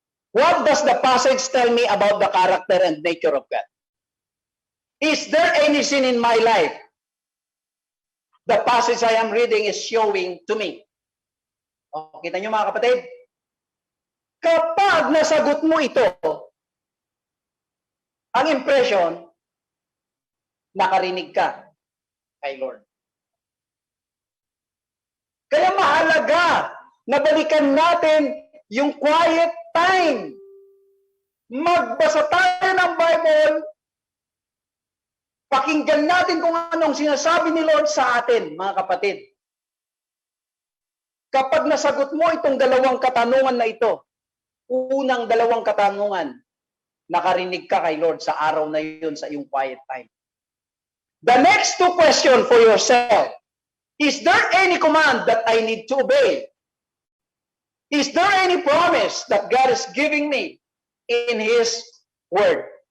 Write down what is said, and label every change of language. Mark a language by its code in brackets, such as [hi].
[en] What does the passage tell me about the character and nature of God? Is there any sin in my life? The passage I am reading is showing to me. [tl] O, kita nyo mga kapatid? Kapag nasagot mo ito, ang impression, nakarinig ka kay Lord. Kaya mahalaga na balikan natin yung quiet time. Magbasa tayo ng Bible, pakinggan natin kung anong sinasabi ni Lord sa atin, mga kapatid. Kapag nasagot mo itong dalawang katanungan na ito, unang dalawang katanungan, nakarinig ka kay Lord sa araw na yun sa iyong quiet time. [en] The next two questions for yourself. Is there any command that I need to obey? Is there any promise that God is giving me in His Word?